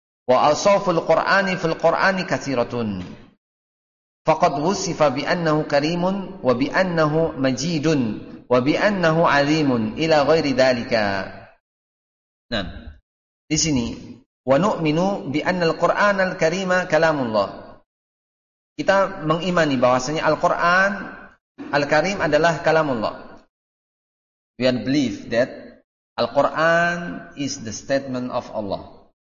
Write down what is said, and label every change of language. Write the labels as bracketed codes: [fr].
[ar] وأصاف القرآن في القرآن كثيرة فقد وصف بأنه كريم وبأنه مجيد وبأنه عليم إلى غير ذلك. نعم. [id] Di sini [ar] ونؤمن بأن القرآن الكريم كلام الله. [id] Kita mengimani bahwasanya Al-Qur'an Al-Karim adalah kalam Allah. [en] We are believe that Al-Quran is the statement of Allah.